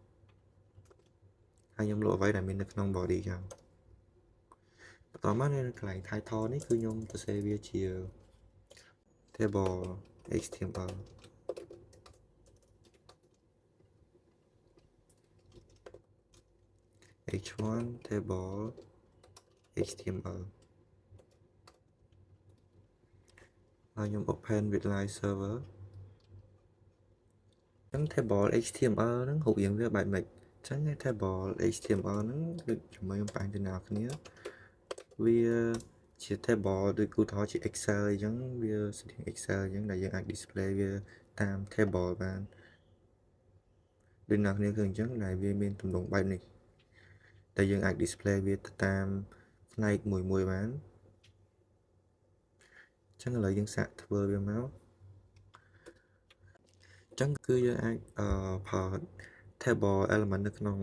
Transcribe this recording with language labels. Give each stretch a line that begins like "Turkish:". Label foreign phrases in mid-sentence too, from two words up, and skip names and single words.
Khmer: ហើយខ្ញុំលក់អ្វីដែលមាននៅក្នុង body ចោលបន្តមកនៅកន្លែង title នេះគឺខ្ញុំសរសេរវាជា
English: table html h1 table html
Khmer: ហើយខ្ញុំ
English: open with live server
Khmer: ចឹង
English: table HTML
Khmer: ហ្នឹងរូបរាងវាបែបម៉េចចឹង
English: table HTML
Khmer: ហ្នឹងដូច ជាមួយខ្ញុំបង្ហាញទៅអ្នកនរគ្នាវាជា table ដូចឧទាហរណ៍ជា Excel អញ្ចឹងវាស្តៀង Excel អញ្ចឹងដែលយើងអាច display វាតាម table បានដូចអ្នកនរគ្នាឃើញអញ្ចឹងដែលវាមានទម្រង់បែបនេះតែយើងអាច display វាទៅតាមផ្នែកមួយបានចឹងឥឡូវយើងសាកធ្វើវាមកចឹងគឺយើងអាចផល table element នៅក្នុង